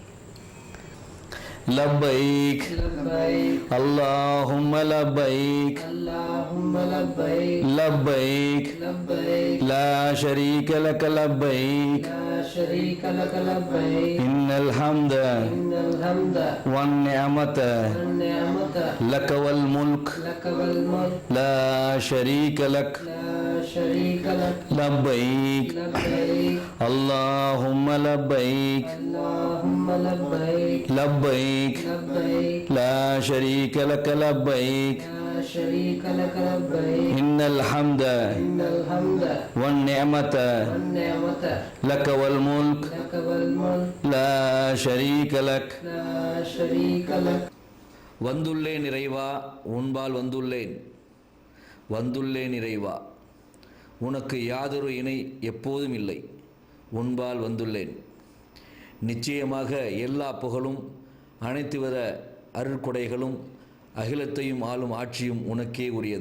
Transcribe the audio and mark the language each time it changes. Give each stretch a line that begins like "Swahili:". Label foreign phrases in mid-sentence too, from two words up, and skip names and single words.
Arabic: لبيك اللهم لبيك لبيك لا شريك لك لبيك إن الحمد والنعمة لك والملك لا شريك لك لبيك اللهم لبيك لبيك لا شريك لك لبيك إن الحمد والنعمة لك والملك لا شريك لك.
Tamil: வந்துள்ளேன் இறைவா, உன்பால் வந்துள்ளேன். வந்துள்ளேன் இறைவா, உனக்கு யாதொரு இணை எப்போதும் இல்லை. உன்பால் வந்துள்ளேன். நிச்சயமாக எல்லா புகழும் அனைத்து வித அருட்கொடைகளும் அகிலத்தையும் ஆளும் ஆட்சியும் உனக்கே உரியது.